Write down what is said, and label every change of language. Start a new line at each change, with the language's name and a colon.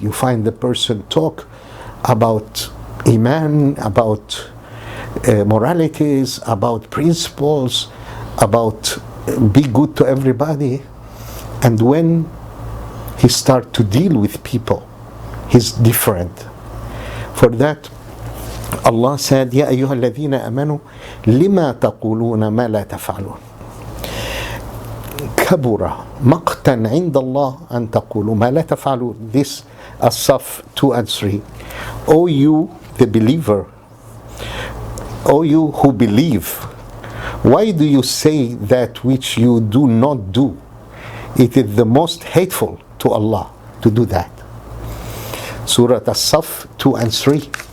English: You find the person talk about Iman, about moralities, about principles, about be good to everybody. And when he start to deal with people, he's different. For that, Allah said,
Arabic: يا أيها الذين آمنوا لما تقولون ما لا تفعلون كبر مقتا عند الله أن تقولوا ما لا تفعلون.
English: This As-Saf 2 and 3. O you, the believer, O you who believe, why do you say that which you do not do? It is the most hateful to Allah to do that. Surah As-Saf 2 and 3.